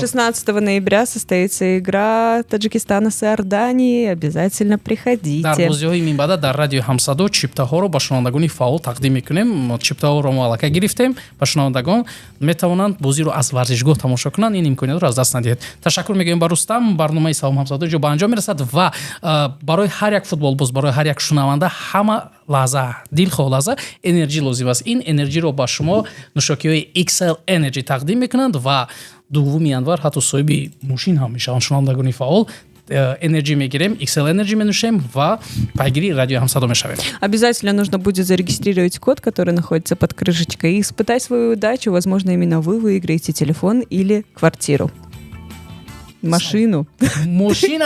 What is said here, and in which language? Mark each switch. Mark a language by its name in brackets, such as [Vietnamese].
[Russian] 16 ноября состоится игра Таджикистана с Иорданией. Обязательно [Tajik] дар [Russian] приходите. [Tajik] бозиҳои минбаъда дар радиои ҳамсадо чиптаҳоро ба шунавандагони фаъол тақдим мекунем. Чиптаҳоро мо аллакай гирифтем. Ба шунавандагон метавонанд бозиро аз варзишгоҳ тамошо кунанд. Ин имкониятро аз даст надиҳед. Ташаккур мегӯем ба Рустам. Барномаи Салом ҳамсадо ҷо ба анҷом мерасад ва барои ҳар як футболбоз, барои ҳар як шунаванда ҳама лаҳза, дилхоҳ лаҳза энерҷӣ лозим аст. Ин энерҷиро ба шумо нӯшокиҳои XL Energy тақдим мекунанд ва дуввуми январ ҳатто соҳиби мошин ҳам мешаванд шунавандагони фаъол. Энерджи мегирем, XL Energy менӯшем ва пайгири радио ҳамсадо мешавем. [Russian] Обязательно нужно будет зарегистрировать код, который находится под крышечкой, и испытать свою удачу. Возможно, именно вы выиграете телефон или квартиру. Машину. [Tajik] Мошина